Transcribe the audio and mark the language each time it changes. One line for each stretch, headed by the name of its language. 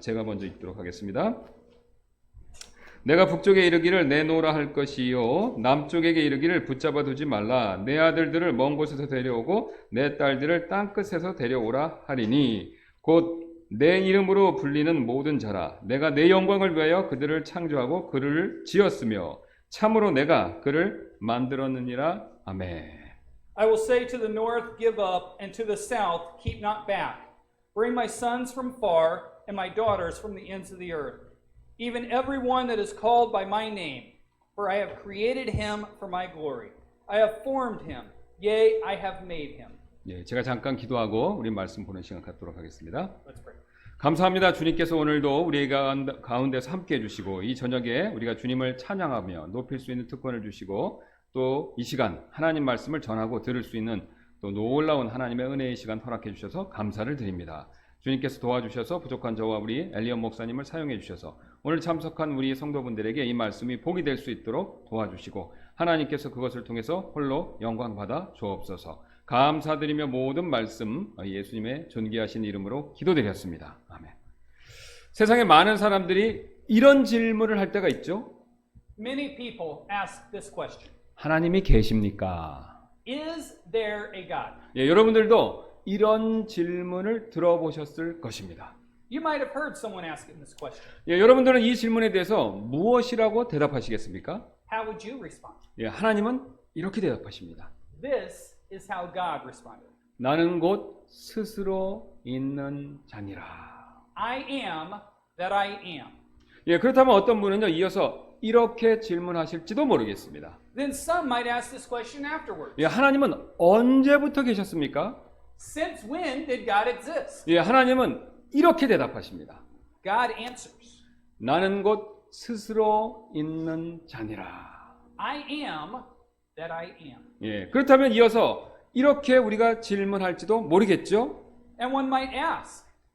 Korean: 제가 먼저 읽도록 하겠습니다. 내가 북쪽에 이르기를 내놓으라 할 것이요 남쪽에게 이르기를 붙잡아 두지 말라. 내 아들들을 먼 곳에서 데려오고 내 딸들을 땅끝에서 데려오라 하리니 곧 내 이름으로 불리는 모든 자라. 내가 내 영광을 위하여 그들을 창조하고 그를 지었으며 참으로 내가 그를 만들었느니라. 아멘.
English: I will say to the north, give up, and to the south, keep not back. Bring my sons from far, and my daughters from the ends of the earth. Even every one that is called by my name, for I have created him for my glory. I have formed him, yea, I have made him.
Korean: 예, 제가 잠깐 기도하고 우리 말씀 보는 시간 갖도록 하겠습니다.
English: Let's pray.
Korean: 감사합니다. 주님께서 오늘도 우리 가운데서 함께 해주시고 이 저녁에 우리가 주님을 찬양하며 높일 수 있는 특권을 주시고 또 이 시간 하나님 말씀을 전하고 들을 수 있는 또 놀라운 하나님의 은혜의 시간 허락해 주셔서 감사를 드립니다. 주님께서 도와주셔서 부족한 저와 우리 엘리엇 목사님을 사용해 주셔서 오늘 참석한 우리 성도분들에게 이 말씀이 복이 될 수 있도록 도와주시고 하나님께서 그것을 통해서 홀로 영광 받아 주옵소서. 감사드리며 모든 말씀 예수님의 존귀하신 이름으로 기도드렸습니다. 아멘. 세상에 많은 사람들이 이런 질문을 할 때가 있죠.
English: Many people ask this question.
Korean: 하나님이 계십니까?
English: Is there a God?
Korean: 예, 여러분들도 이런 질문을 들어보셨을 것입니다.
English: You might have heard someone asking this question.
Korean: 예, 여러분들은 이 질문에 대해서 무엇이라고 대답하시겠습니까?
English: How would you respond?
Korean: 예, 하나님은 이렇게 대답하십니다.
English: This is how God responded.
Korean: 나는 곧 스스로 있는 자니라.
English: I am that I am.
Korean: 예, 그렇다면 어떤 분은요, 이어서 이렇게 질문하실지도 모르겠습니다.
English: Then some might ask this question afterwards.
Korean: 예, 하나님은 언제부터 계셨습니까?
English: Since when did God exist?
Korean: 예, 하나님은 이렇게 대답하십니다.
English: God answers,
Korean: 나는 곧 스스로 있는 자니라.
English: I am that I am.
Korean: 예, 그렇다면 이어서 이렇게 우리가 질문할지도 모르겠죠?
English: And one might ask,